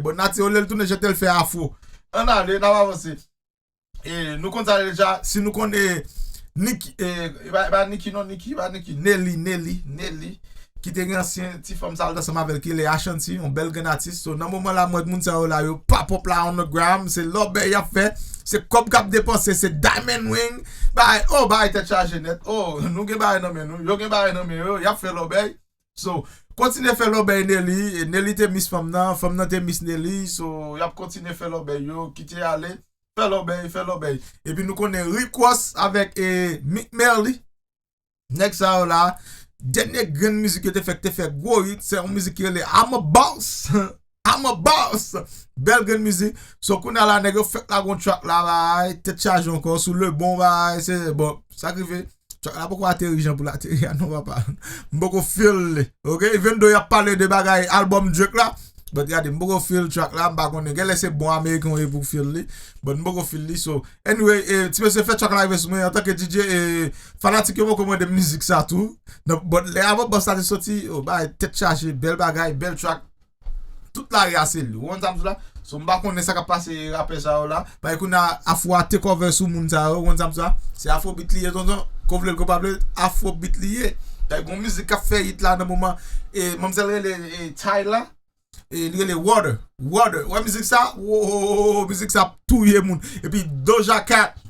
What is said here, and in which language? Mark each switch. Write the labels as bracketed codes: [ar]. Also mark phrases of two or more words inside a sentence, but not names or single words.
[ht] Bon, Nati, o lè l tounen chante, l fè afro. An ale, n ap avanse. E, nou konn sa deja. Si nou konn, e, Nicki, e, ba, ba Nicki, non, Nicki, ba Nicki. Nelly, Nelly, Nelly. Ki te gen ansyen ti fòm sa l danse avèk ki le Ashanti, yon bèl gen atis. So, nan moman la, mwen moun sa yo la, [en] yo pop up la on the gram. [ht] Se lòbèy y a fè. Se kòb k ap depanse, se [en] diamond ring. [ht] Bay, oh, bay, tèt chaje nèt. Oh, nou gen bay nan men nou. Yo gen bay nan men yo. Y a fè lòbèy. So, kontinye fè lòbèy Nelly. E Nelly te miss fòm nan. Fòm nan te miss Nelly. So, y a kontinye fè lòbèy yo. Kite ale. Fè lòbèy, fè lòbèy. E pi nou konnen Rick Ross avèk, e, Mick Merle. Nèg sa yo la. Dènye gren mizik yo te fè, te fè gwo hit. Se yon mizik ki rele I'm a Boss. I'm a Boss. Bèl gren mizik. So kounye a la nèg yo fèt la gon track la, bay. Tèt chaje ankò sou le bon, bay. Se bon, sa ki fè. Track la poko ateri jan pou lateri. Non, va pa. M poko feel li. Ok? [en] Even though [ht] y a pale de bagay album Drake la. But gade, m poko feel track la. M pa konnen. Gen lè se bon Ameriken yo pou feel li. But m poko feel li. So, anyway, e, ti mesye fè track la sou mwen. An tanke D J, e, fanatik yo poko mwen de mizik sa tou. Non, but lè I'm a Boss sa te soti. Oh, bay, tèt chaje. Bèl bagay, bèl track. Tout la re a se li. Ou an sa m la. So, m pa konnen sa ka pase rapè sa yo la. Ba, ekou na Afro [en] take over [ht] sou moun sa yo. Ou an sa m la. Se Afrobeat li ye, tonton. Ko vle l ko pa vle, Afrobeat li ye. Dènye gwo mizik ka fè hit la nan moman. E, mamzèl rele, e, Tyla. E, li rele Water. Water. Wè mizik sa? Wo, mizik sa touye moun. E pi Doja Cat.